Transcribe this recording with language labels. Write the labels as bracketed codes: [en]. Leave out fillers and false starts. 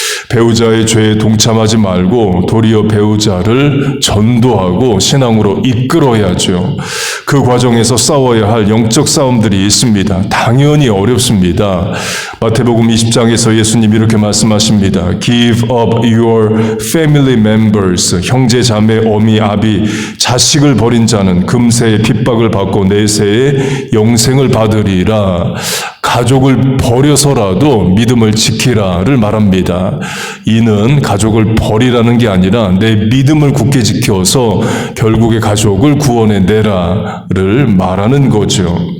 [ko] 배우자의 죄에 동참하지 말고 도리어 배우자를 전도하고 신앙으로 이끌어야죠. 그 과정에서 싸워야 할 영적 싸움들이 있습니다. 당연히 어렵습니다. 마태복음 20장에서 예수님 이렇게 말씀하십니다. [en] Give up your family members. [ko] 형제, 자매, 어미, 아비, 자식을 버린 자는 금세의 핍박을 받고 내세의 영생을 받으리라. 가족을 버려서라도 믿음을 지키라를 말합니다. 이는 가족을 버리라는 게 아니라 내 믿음을 굳게 지켜서 결국에 가족을 구원해내라를 말하는 거죠.